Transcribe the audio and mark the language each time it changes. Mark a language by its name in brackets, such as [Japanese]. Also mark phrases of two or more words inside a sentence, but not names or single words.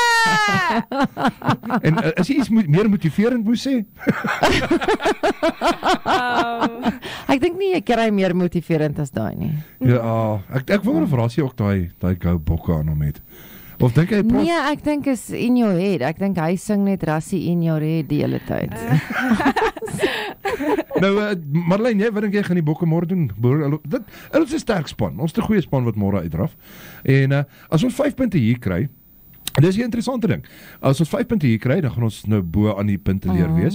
[Afrikaans] En as jy iets meer motiverend moet sê? Ek dink nie jy kry meer motiverend as daai nie. Ja, ek wonder of Rassie ook daai Go Bokke aan hom het. Of dink hy praat? Nee, ek dink is [English] in your head. [Afrikaans] Ek dink hy sing net Rassie [English] in your head [Afrikaans] die hele tyd. Nou, Madeleine, wat dink jy gaan die Bokke môre doen? Dit is 'n sterk span. Ons het 'n goeie span wat môre uitdraf. En as ons 5 punte hier kry, Dis 'n interessante ding. As ons 5 punte hier kry, dan gaan ons nou bo aan die punte leer wees.